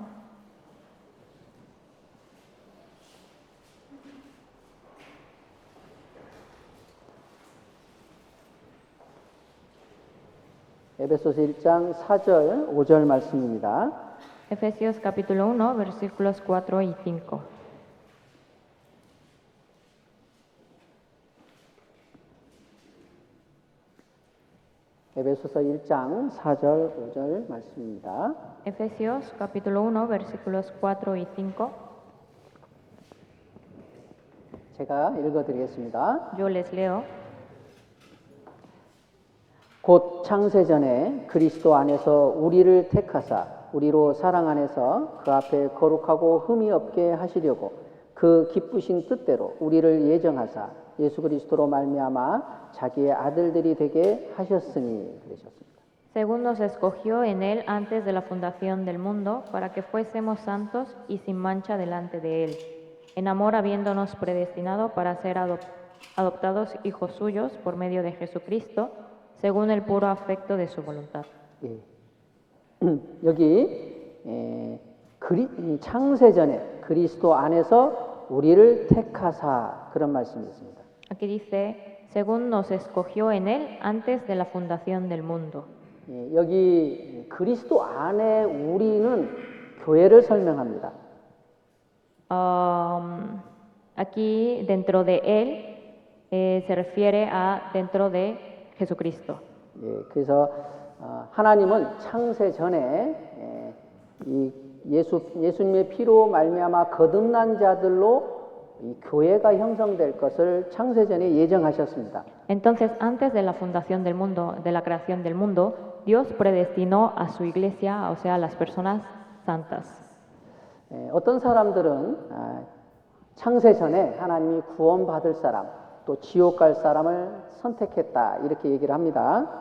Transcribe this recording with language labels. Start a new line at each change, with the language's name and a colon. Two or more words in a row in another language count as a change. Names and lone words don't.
Korean: 에베소서 1장 4절, 5절 말씀입니다.
Spanish: Efesios capítulo 1, versículos 4 y 5.
Korean: 에베소서 1장 4절, 5절 말씀입니다.
Spanish: Efesios capítulo 1, versículos 4 y 5.
Korean: 제가 읽어드리겠습니다.
Spanish: Yo les leo.
Korean: 곧 창세전에 그리스도 안에서 우리를 택하사 우리로 사랑 안에서 그 앞에 거룩하고 흠이 없게 하시려고 그 기쁘신 뜻대로 우리를 예정하사 예수 그리스도로 말미암아 자기의 아들들이 되게 하셨으니 그러셨습니다.
Spanish: Según nos escogió en Él antes de la fundación del mundo, para que fuésemos santos y sin mancha delante de Él, en amor habiéndonos predestinado para ser adoptados hijos suyos por medio de Jesucristo, según el puro afecto de su voluntad.
Korean: 예. 여기 창세전에 그리스도 안에서 우리를 택하사 그런 말씀이 있습니다.
Spanish: Aquí dice, según nos escogió en Él antes de la fundación del mundo.
Korean: 예, 여기 그리스도 안에 우리는 교회를 설명합니다.
Spanish: Aquí dentro de Él se refiere a dentro de Jesucristo.
Korean: 예, 그래서 하나님은 창세 전에 이 예수님의 피로 말미암아 거듭난 자들로 이 교회가 형성될 것을 창세 전에 예정하셨습니다.
Spanish: Entonces, antes de la fundación del mundo, de la creación del mundo, Dios predestinó a su iglesia, o sea, a las personas santas.
Korean: 어떤 사람들은 창세 전에 하나님이 구원받을 사람, 또 지옥 갈 사람을 선택했다 이렇게 얘기를 합니다.